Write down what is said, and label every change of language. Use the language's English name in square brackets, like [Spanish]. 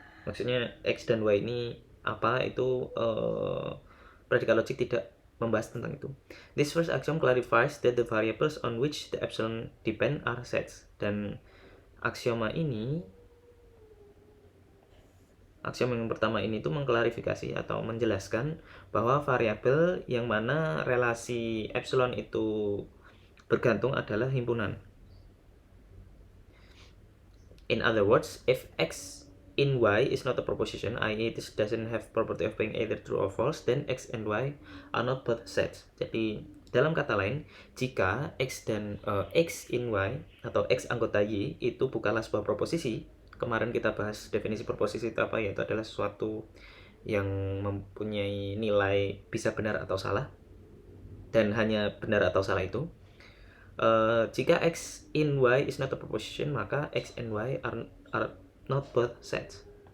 [Indonesian] Maksudnya x dan y ini apa, itu predikat logik tidak membahas tentang itu. [English] This first axiom clarifies that the variables on which the epsilon depend are sets. [Indonesian] Dan aksioma aksiom yang pertama ini itu mengklarifikasi atau menjelaskan bahwa variabel yang mana relasi epsilon itu bergantung adalah himpunan. [English] In other words, if x in y is not a proposition, i.e. it doesn't have property of being either true or false, then x and y are not both sets. [Indonesian] Jadi dalam kata lain, jika x dan x in y atau x anggota y itu bukanlah sebuah proposisi, kemarin kita bahas definisi proposisi itu apa, yaitu adalah sesuatu yang mempunyai nilai bisa benar atau salah, dan hanya benar atau salah itu. [English] Jika x in y is not a proposition, maka x and y are not both sets.